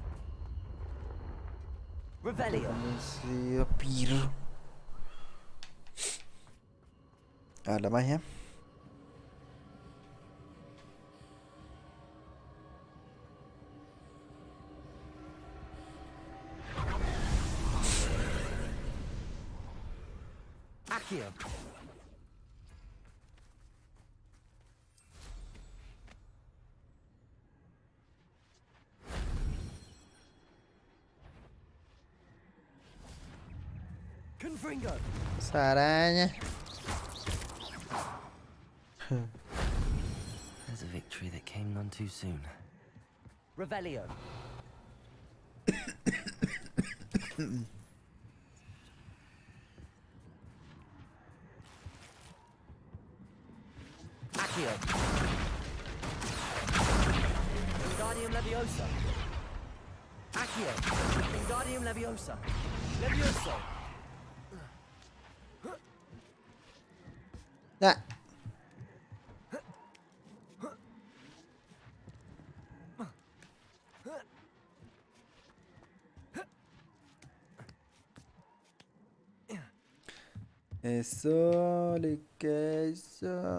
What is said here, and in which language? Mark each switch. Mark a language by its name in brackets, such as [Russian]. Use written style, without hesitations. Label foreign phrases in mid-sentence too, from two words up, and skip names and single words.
[Spanish] Revelio. Conocido Piro. A la magia. Accio. Confringo. Esa araña. [English] There's a victory that came none too soon. [Spanish] Revelio. Accio. Wingardium Leviosa. Accio. Wingardium Leviosa. Levioso. Ah. Eso, que eso.